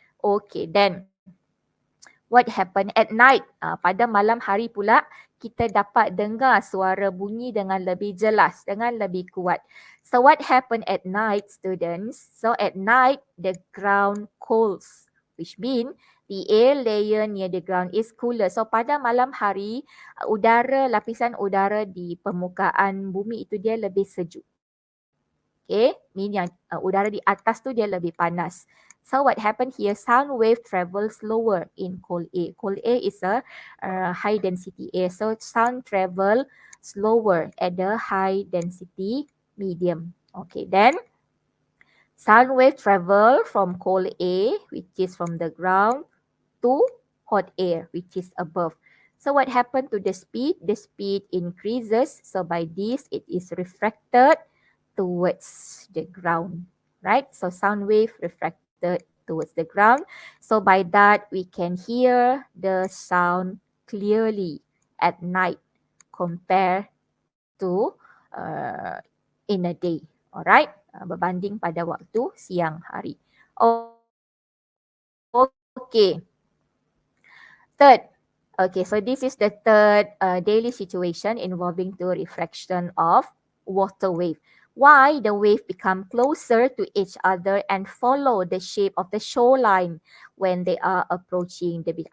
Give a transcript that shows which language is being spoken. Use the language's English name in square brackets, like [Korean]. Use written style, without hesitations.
[English] Okay, then what happened at night? [Malay] Pada malam hari pula, kita dapat dengar suara bunyi dengan lebih jelas, dengan lebih kuat. [English] So what happened at night, students? So at night, the ground cools, which means the air layer near the ground is cooler. [Malay] So pada malam hari, lapisan udara di permukaan bumi itu dia lebih sejuk. Okay, mean yang udara di atas tu dia lebih panas. [English] So what happened here? Sound wave travels slower in cold air. Cold air is a high density air. So sound travel slower at the high density medium. Okay, then sound wave travel from cold air, which is from the ground, to hot air, which is above. So what happened to the speed? The speed increases. So by this, it is refracted towards the ground, right? So sound wave refracted towards the ground. So by that, we can hear the sound clearly at night compared to in a day. [Malay] Alright, berbanding pada waktu siang hari. [English] Okay. Third, okay, so this is the third daily situation involving the refraction of water wave. Why the wave become closer to each other and follow the shape of the shoreline when they are approaching the beach.